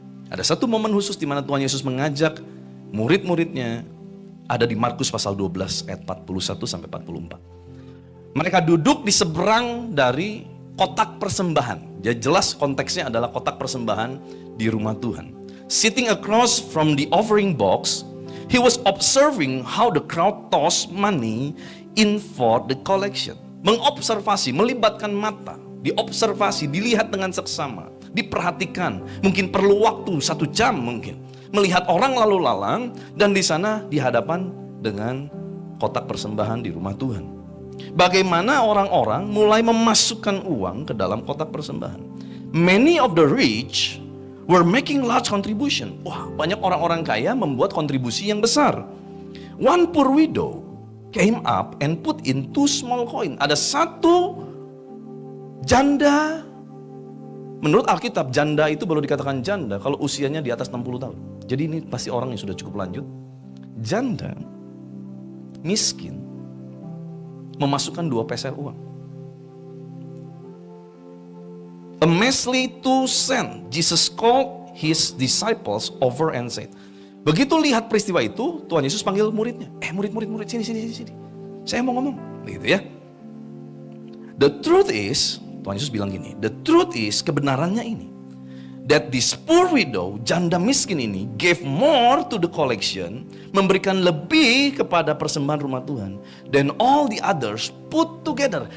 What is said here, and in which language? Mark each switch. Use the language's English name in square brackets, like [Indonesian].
[Indonesian] Ada satu momen khusus di mana Tuhan Yesus mengajak murid-muridnya, ada di Markus pasal 12 ayat 41 sampai 44. Mereka duduk di seberang dari kotak persembahan. Jadi jelas konteksnya adalah kotak persembahan di rumah Tuhan. [English] Sitting across from the offering box, he was observing how the crowd tossed money in for the collection. [Indonesian] Mengobservasi, melibatkan mata, diobservasi, dilihat dengan seksama, diperhatikan. Mungkin perlu waktu 1 jam mungkin. Melihat orang lalu lalang dan di sana di hadapan dengan kotak persembahan di rumah Tuhan. Bagaimana orang-orang mulai memasukkan uang ke dalam kotak persembahan. [English] Many of the rich were making large contribution. [Indonesian] Wah, banyak orang-orang kaya membuat kontribusi yang besar. [English] One poor widow came up and put in 2 small coin. [Indonesian] Ada satu janda. Menurut Alkitab, janda itu baru dikatakan janda kalau usianya di atas 60 tahun. Jadi ini pasti orang yang sudah cukup lanjut. Janda, miskin, memasukkan 2 peser uang. [English] A measly 2 cents. Jesus called his disciples over and said. [Indonesian] Begitu lihat peristiwa itu, Tuhan Yesus panggil muridnya. Murid, sini. Saya mau ngomong. Begitu ya. [English] The truth is, [Indonesian] Tuhan Yesus bilang gini, [English] the truth is, [Indonesian] kebenarannya ini, [English] that this poor widow, [Indonesian] janda miskin ini, [English] gave more to the collection, [Indonesian] memberikan lebih kepada persembahan rumah Tuhan, [English] than all the others put together.